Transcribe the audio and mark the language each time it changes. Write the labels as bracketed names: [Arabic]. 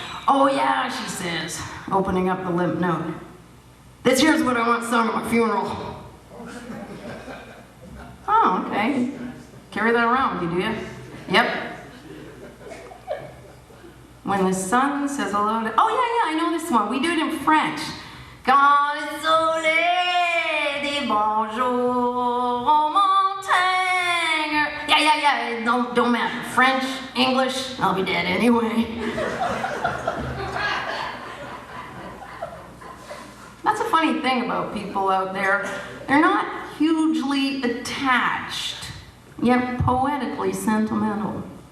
[English] "Oh yeah," she says, opening up the limp note. "This here's what I want sung at my funeral." "Oh, okay. Carry that around with you, do you?" "Yep." "When the sun says hello to..." "Oh yeah, I know this one. We do it in French. [French] Quand le soleil dit bonjour au montagne. [English] Yeah. Don't matter. French, English, I'll be dead anyway. That's a funny thing about people out there. They're not hugely attached, yet poetically sentimental.